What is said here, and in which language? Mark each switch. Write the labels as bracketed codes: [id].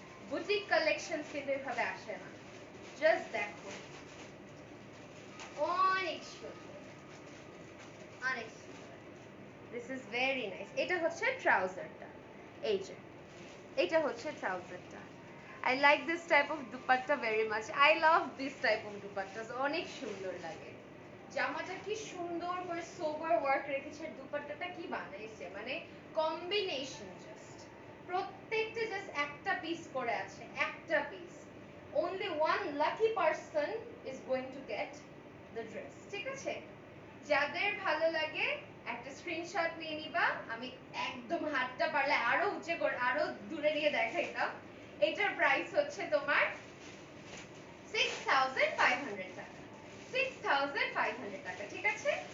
[bn] Boutique collection কিন্তু এইভাবে আসে না। জাস্ট দেখো, অনেক সুন্দর, অনেক সুন্দর। [en] This is very nice. [bn] এটা হচ্ছে ট্রাউজারটা, এই যে এটা হচ্ছে ট্রাউজারটা। [en] I like this type of dupatta very much. I love this type of dupattas, [bn] অনেক সুন্দর লাগে। জামাটা কি সুন্দর করে সোবার ওয়ার্ক রেখেছে, দুপাট্টাটা কি বানাইছে, মানে কম্বিনেশন জাস্ট, প্রত্যেকটা জাস্ট একটা পিস করে আছে, একটা piece. [en] only one lucky person is going to get the dress, [bn] ঠিক আছে? যাদের ভালো লাগে একটা স্ক্রিনশট নিয়ে নিবা। আমি একদম হাতটা পারলে আরো উঁচু করে, আরো দূরে নিয়ে দেখাইতাম। এটার প্রাইস হচ্ছে তোমার 6500 টাকা, 6500 টাকা, ঠিক আছে?